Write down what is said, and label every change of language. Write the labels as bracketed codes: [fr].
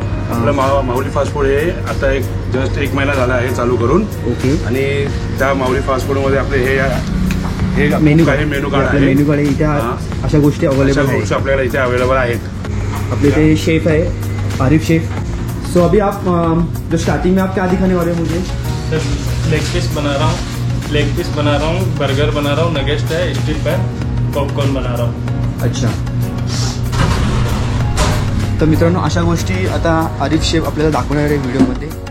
[mr] आपलं माऊली fast food हे आता जस्ट 1 महिना झाला आहे चालू करून. ओके. आणि त्या माऊली फास्ट फूडमध्ये आपले हे मेन्यू कार्ड आहे. मेन्यू कार्ड इथे अशा गोष्टी अवेलेबल आहेत. आपल्याला इथे अवेलेबल आहेत. आपले इथे शेफ आहे आरिफ शेफ. [hi] सो अभी आप जो स्टार्टिंग में आप क्या दिखाने वाले हैं मुझे? सर लेग पीस बना रहा हूँ, बर्गर बना रहा हूँ, नगेट्स है, स्टील पैन, पॉपकॉर्न बना रहा हूँ. अच्छा. [mr] तर मित्रांनो अशा गोष्टी आता आरिफ शेफ आपल्याला दाखवणार आहे व्हिडिओमध्ये.